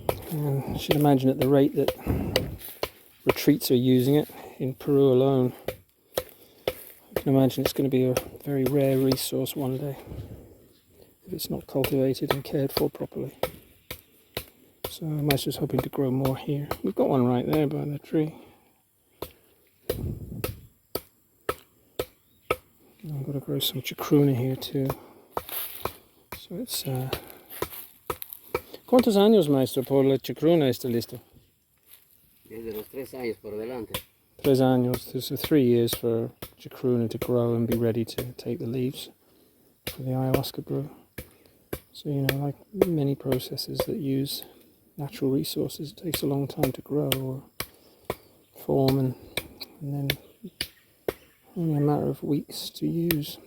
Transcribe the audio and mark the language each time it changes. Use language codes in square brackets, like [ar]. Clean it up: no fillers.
[en] And you should imagine at the rate that retreats are using it in Peru alone, I can imagine it's going to be a very rare resource one day if it's not cultivated and cared for properly. So Maestro's hoping to grow more here. We've got one right there by the tree. I've got to grow some chacruna here too. So it's... [es] ¿Cuántos años, Maestro, por la chacruna está listo? Desde los 3 años por delante. 3 años. [en] So 3 years for chacruna to grow and be ready to take the leaves for the ayahuasca brew. So, like many processes that use natural resources, it takes a long time to grow or form, and then only a matter of weeks to use.